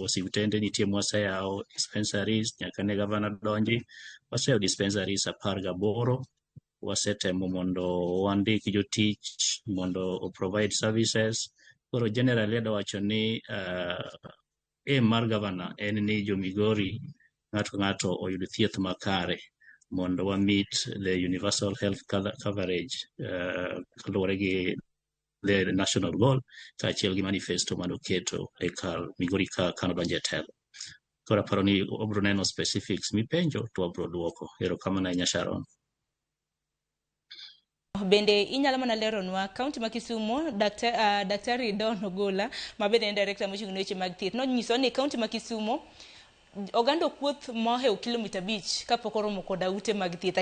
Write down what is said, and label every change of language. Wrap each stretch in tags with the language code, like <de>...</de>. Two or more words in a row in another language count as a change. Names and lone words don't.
<luo>Osiptende nitie mwaseyawo dispensaries nyaka ne Governor donji, waseyawo dispensaries 18. Wasetemo mondo wandik jotich mondo</luo> <en>provide services.</en> <luo>Koro generally adawacho ni mar Governor en ni jo Migori ng'ato oyud thieth makare mondo wa</luo> <en>meet the universal health coverage</en> <luo>kaluwore gi</luo> <en>the national goal</en> <luo>kaachiel gi manifesto manoketo e kar Migori ka kanodonje telo. Koro aparo ni obro neno specifics mipenjo to wabro duoko. Erokamano ahinya Sharon. Bende inyalo mana leronwa kaunti ma Kisumo daktari Don Ogolla ma bende en director mochung' ne weche mag thieth nonyiso ni kaunti ma Kisumo oganda kuoth mohew kilomita 5 kapok oromo kod ute mag thieth.</luo>